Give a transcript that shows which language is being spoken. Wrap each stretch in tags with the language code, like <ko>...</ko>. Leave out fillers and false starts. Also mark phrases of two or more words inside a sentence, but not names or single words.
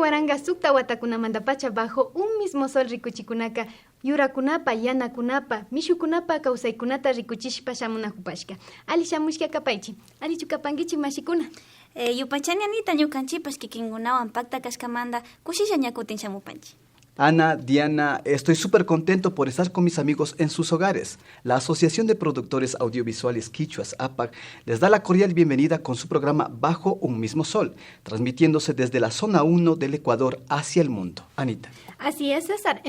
<qu>Kananga sukta watakunamanta pacha bajo un mismo sol rikuchikunaka yurakunapa, yanakunapa, mishukunapa kawsaykunata rikuchishpa shamunakupashka. Ali shamushka kapaychi. Ali chukapankichi mashikuna. Yupachani Anita ñukanchipas kikinkunawan pakta kashkamanta kushisha ñakutin shamupanchi.</qu> <es>Ana, Diana, estoy súper contento por estar con mis amigos en sus hogares. La Asociación de Productores Audiovisuales Quichuas, APAC, les da la cordial bienvenida con su programa Bajo un mismo sol, transmitiéndose desde la zona 1 del Ecuador hacia el mundo. Anita. Así es, César.</es>